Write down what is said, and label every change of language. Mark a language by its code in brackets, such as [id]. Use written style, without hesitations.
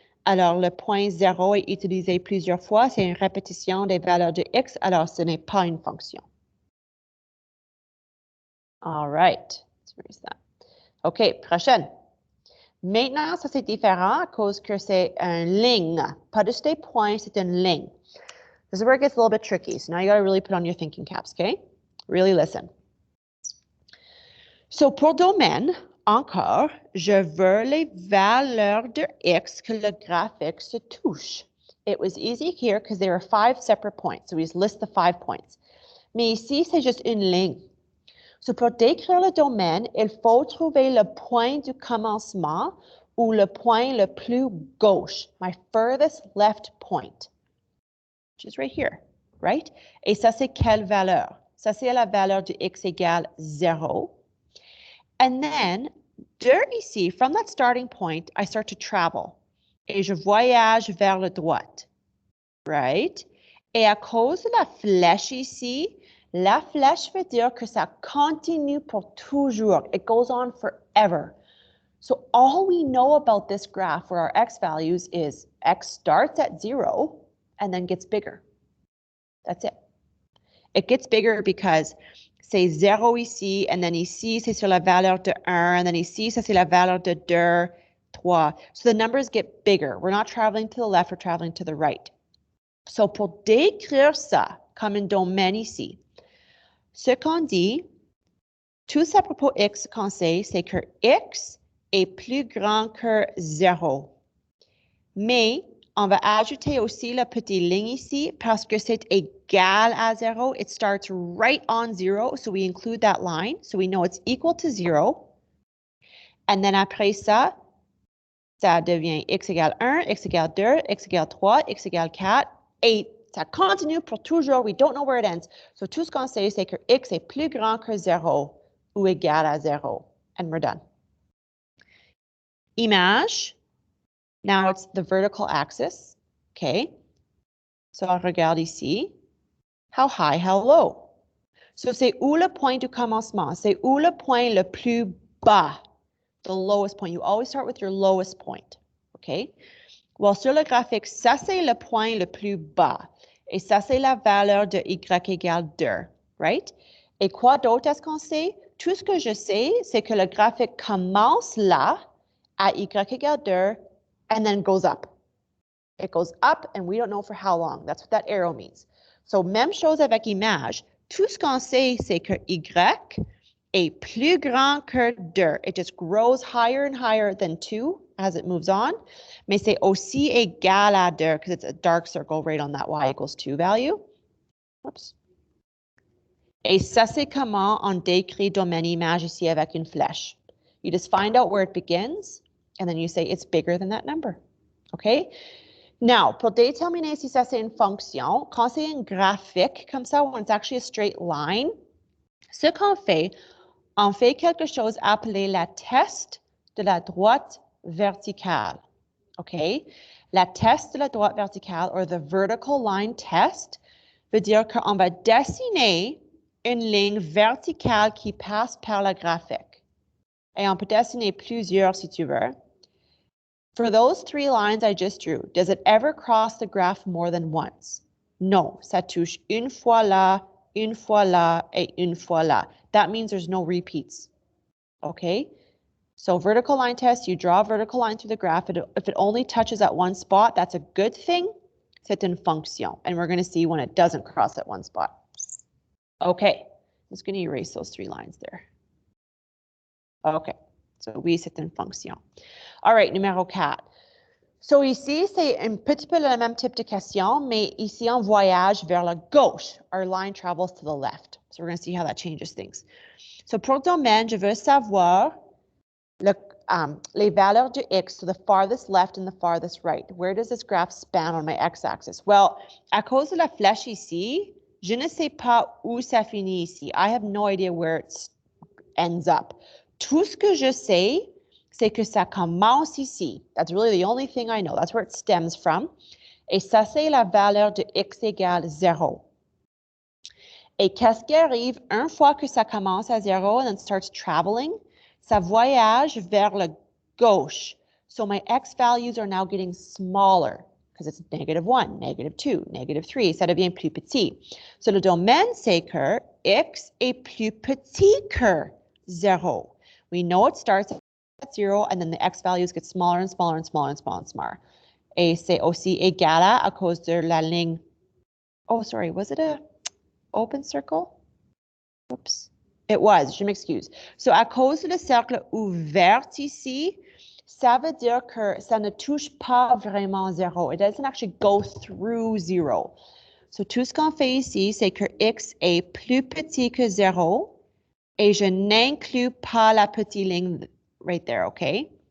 [fr] Alors, le point 0 est utilisé plusieurs fois. C'est une répétition des valeurs de x, alors ce n'est pas une fonction. [en] All right. Let's that. OK, prochaine. [fr] Maintenant, ça c'est différent à cause que c'est une ligne. Pas juste des points, c'est une ligne. [en] This is where it gets a little bit tricky. So now you got to really put on your thinking caps, okay? Really listen. [fr] So pour domaine, encore, je veux les valeurs de x que le graphique se touche. [en] It was easy here because there were 5 separate points. So we just list the 5 points. [fr] Mais ici, c'est juste une ligne. So pour décrire le domaine, il faut trouver le point du commencement ou le point le plus gauche, [en] my furthest left point, which is right here, right? [fr] Et ça, c'est quelle valeur? Ça, c'est la valeur de x égale 0. [en] And then, [fr] ici, [en] from that starting point, I start to travel. [fr] Et je voyage vers la droite, right? Et à cause de la flèche ici, la flèche veut dire que ça continue pour toujours. [en] It goes on forever. So all we know about this graph for our x values is x starts at 0 and then gets bigger. That's it. It gets bigger because [fr] c'est 0 ici, [en] and then [fr] ici, c'est sur la valeur de 1, and then ici, ça c'est la valeur de 2, 3. [en] So the numbers get bigger. We're not traveling to the left, we're traveling to the right. [fr] So pour décrire ça comme un domaine ici, ce qu'on dit, tout ça à propos x qu'on sait, c'est que x est plus grand que 0. Mais on va ajouter aussi la petite ligne ici parce que c'est égal à 0. [en] It starts right on 0, so we include that line. So we know it's equal to 0. And then [fr] après ça, ça devient x égale 1, x égale 2, x égale 3, x égale 4. Et ça continue pour toujours. [en] We don't know where it ends. [fr] So tout ce qu'on sait, c'est que x est plus grand que 0 ou égal à 0. [en] And we're done. Image. Now it's the vertical axis, okay? So [fr] on regarde ici. [en] How high, how low? [fr] So c'est où le point du commencement? C'est où le point le plus bas? [en] The lowest point. You always start with your lowest point, okay? [fr] Well, sur le graphique, ça c'est le point le plus bas. Et ça c'est la valeur de y égale 2, right? Et quoi d'autre est-ce qu'on sait? Tout ce que je sais, c'est que le graphique commence là, à y égale 2, [en] and then goes up. It goes up and we don't know for how long. That's what that arrow means. [fr] So même chose avec image. Tout ce qu'on sait, c'est que y est plus grand que 2. [en] It just grows higher and higher than 2 as it moves on. [fr] Mais c'est aussi égal à 2 [en] because it's a dark circle right on that y equals 2 value. Oops. [fr] Et ça, c'est comment on décrit domaine image ici avec une flèche. [en] You just find out where it begins. And then you say it's bigger than that number, okay? [fr] Now, pour déterminer si ça c'est une fonction, quand c'est un graphique comme ça, [en] when it's actually a straight line, [fr] ce qu'on fait, on fait quelque chose appelé la test de la droite verticale, okay? La test de la droite verticale, [en] or the vertical line test, [fr] veut dire qu'on va dessiner une ligne verticale qui passe par le graphique. Et on peut dessiner plusieurs si tu veux. [en] For those 3 lines I just drew, does it ever cross the graph more than once? [fr] No, ça touche une fois là, et une fois là. [en] That means there's no repeats, okay? So vertical line test, you draw a vertical line through the graph. If it only touches at one spot, that's a good thing. [fr] c'est une fonction. [en] And we're going to see when it doesn't cross at one spot. Okay, I'm just going to erase those 3 lines there. [fr] Okay, so oui, c'est une fonction. [en] All right, [fr] numéro 4. So ici, c'est un petit peu le même type de question, mais ici, on voyage vers la gauche. [en] Our line travels to the left. So we're going to see how that changes things. So [fr] pour domaine, je veux savoir les valeurs de x [en] to the farthest left and the farthest right. Where does this graph span on my x-axis? [fr] Well, à cause de la flèche ici, je ne sais pas où ça finit ici. [en] I have no idea where it ends up. [fr] Tout ce que je sais, c'est que ça commence ici. [en] That's really the only thing I know. That's where it stems from. [fr] Et ça, c'est la valeur de x égale 0. Et qu'est-ce qui arrive une fois que ça commence à 0 [en] and then starts traveling? [fr] Ça voyage vers la gauche. [en] So my x values are now getting smaller because it's -1, -2, -3. [fr] Ça devient plus petit. So le domaine, c'est que x est plus petit que 0. [en] We know it starts at 0 and then the x values get smaller and smaller and smaller and smaller and smaller. [fr] Et c'est aussi égal à cause de la ligne. [en] Oh, sorry, was it a open circle? Oops. It was, [fr] je m'excuse. So à cause de le cercle ouvert ici, ça veut dire que ça ne touche pas vraiment 0. [en] It doesn't actually go through 0. [fr] So tout ce qu'on fait ici, c'est que x est plus petit que 0. Et je n'inclus pas la petite ligne [en] right there, okay?